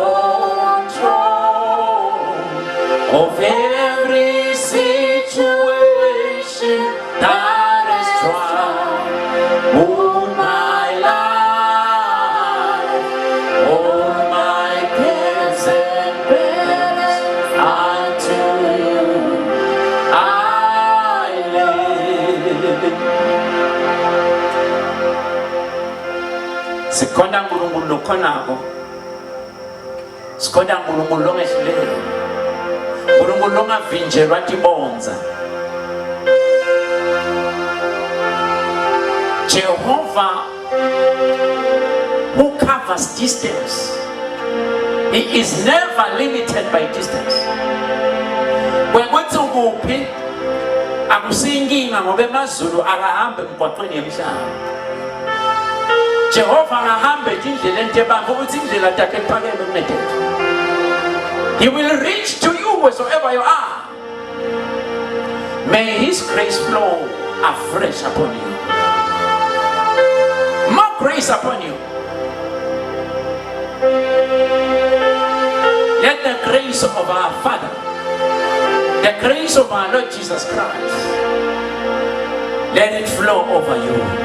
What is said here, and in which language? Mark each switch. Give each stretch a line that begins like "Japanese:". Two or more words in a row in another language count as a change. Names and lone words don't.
English: control of every situation that has tried my life, all my cares and burdens unto you I live.
Swati: Sikhona uNkulunkulu lokhonako, sikhona uNkulunkulu longehluleka, uNkulunkulu longavinjelwa tibonza.
English: Jehovah who covers distance. He is never limited by distance.
Swati: Kwekuthi ukuphi akusinkinga ngoba emazulu akahambe emgwaqweni yemhlaba. Jehova akahambe indlela entebamba ukuthi indlela yakhe ephakeme kunedethu.
English: He will reach to you wheresoever you are. May His grace flow afresh upon you. More grace upon you. Let the grace of our Father, the grace of our Lord Jesus Christ, let it flow over you.